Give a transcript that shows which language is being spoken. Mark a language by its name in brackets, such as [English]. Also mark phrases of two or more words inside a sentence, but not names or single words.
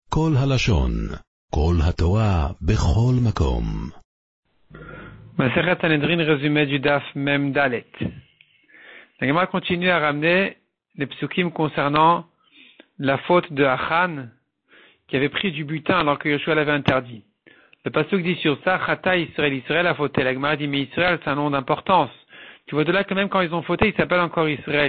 [Hebrew] כל הלשון, כל התורה, בכל מקום. [French] Masechet Sanhedrin, résumé du [Hebrew] דף מם דלת. [French] La Gemara continue à ramener les psukim concernant la faute de Achan, qui avait pris du butin alors que Yoshua l'avait interdit. Le pasuk dit sur ça, [Hebrew] חטא ישראל, [French] Israël a fauté. La Gemara dit, mais Israël, c'est un nom d'importance. Tu vois de là que même quand ils ont fauté, ils s'appellent encore Israël.